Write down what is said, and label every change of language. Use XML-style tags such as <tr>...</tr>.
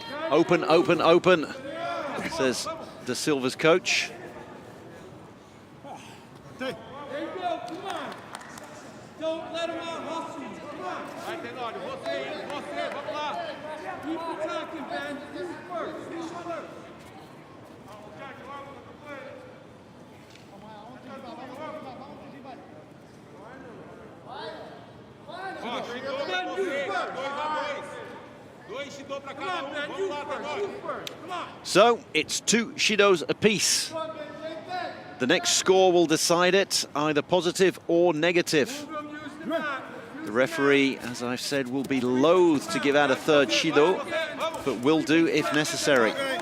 <en>Open, says Da Silva's coach. There you go, come on. Don't let him out hustle you. Come on.</en> <pt>Vai, Tenório, você, vamos lá.</pt> <en>Keep attacking, Ben. Who's first?</en> <pt>Ó, Shido pra você, 2 Shido pra cada vamos lá, Tenório.</pt> <en>So it's 2 shidos apiece. The next score will decide it, either positive or negative. The referee, as I've said, will be loath to give out a third shido, but will do if necessary.</en>